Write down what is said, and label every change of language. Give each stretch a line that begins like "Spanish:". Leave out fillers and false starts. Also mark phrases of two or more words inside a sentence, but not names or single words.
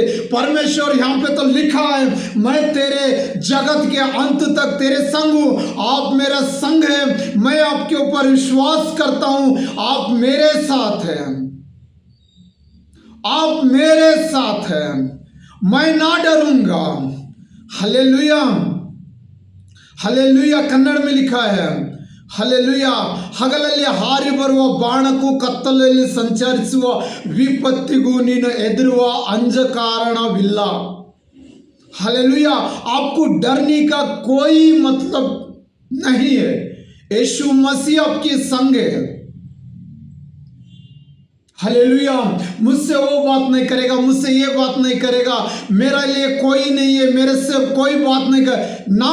Hindi: परमेश्वर, यहाँ पे तो लिखा है, मैं तेरे जगत के अंत तक तेरे संग हूँ, आप मेरा संग है, मैं आपके ऊपर विश्वास करता हूँ, आप मेरे साथ हैं, आप मेरे साथ हैं, मैं ना डरूंगा, हालेलुया, हालेलुया। कन्नड़ में लिखा है, हालेलुया।
Kannada: ಹಗಲಲ್ಲಿ ಹಾರಿ ಬರುವ ಬಾಣಕ್ಕೂ ಕತ್ತಲಲ್ಲಿ ಸಂಚರಿಸುವ ವಿಪತ್ತಿಗೂ ನೀನು ಹೆದರುವ ಅಂಜಕಾರಣವಿಲ್ಲ,
Hindi: हालेलुया। आपको डरने का कोई मतलब नहीं है। यीशु मसीह आपके संग है, हालेलुया। मुझसे वो बात नहीं करेगा, मुझसे ये बात नहीं करेगा, मेरे लिए कोई नहीं है, मेरे से कोई बात नहीं कर ना।